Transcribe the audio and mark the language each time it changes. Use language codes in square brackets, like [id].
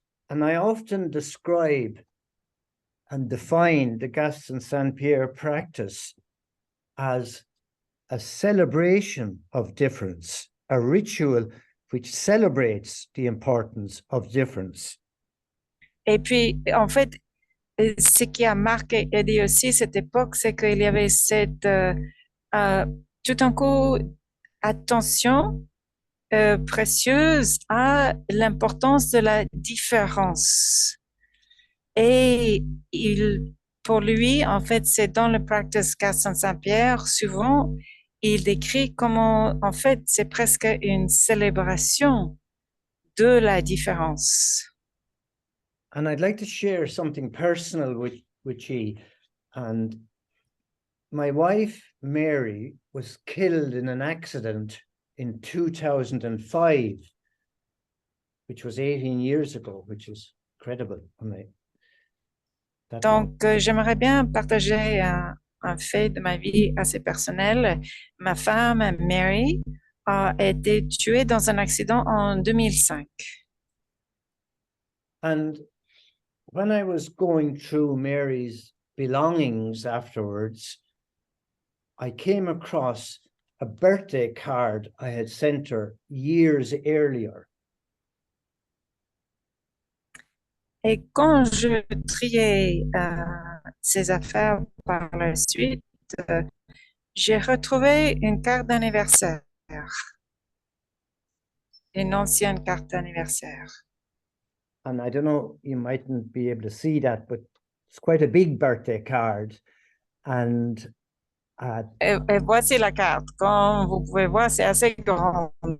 [en] And I often describe and define the Gaston Saint practice as a celebration of difference, a ritual which celebrates the importance of difference. [fr] Et puis, en fait, ce qui a marqué Eddie aussi cette époque, c'est qu'il y avait cette, euh, tout un coup, attention précieuse à l'importance de la différence. Et pour lui, en fait, c'est dans le practice Gaston Saint-Pierre, souvent, il décrit comment, en fait, c'est presque une célébration de la différence. [en] And I'd like to share something personal with you. And my wife, Mary, was killed in an accident in 2005, which was 18 years ago, which is incredible. [fr] Donc, j'aimerais bien partager un fait de ma vie assez personnel. Ma femme, Mary, a été tuée dans un accident en 2005. [en] And when I was going through Mary's belongings afterwards, I came across a birthday card I had sent her years earlier. [fr] Et quand je triais ses affaires par la suite, j'ai retrouvé une carte d'anniversaire, une ancienne carte d'anniversaire. [en] And I don't know, you mightn't be able to see that, but it's quite a big birthday card. And [fr] Et voici la carte. Comme vous pouvez voir, c'est assez grand.